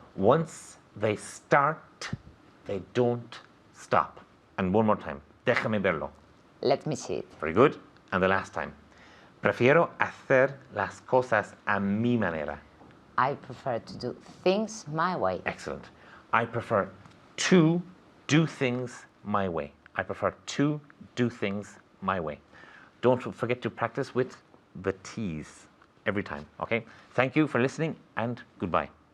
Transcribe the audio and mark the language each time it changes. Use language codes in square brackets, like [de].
[en] Once they start, they don't stop. And one more time. [es] Déjame verlo. [en] Let me see it. Very good. And the last time. [es] Prefiero hacer las cosas a mi manera. [en] I prefer to do things my way. Excellent. I prefer to do things my way. I prefer to do things my way. Don't forget to practice with the T's every time, okay? Thank you for listening and goodbye.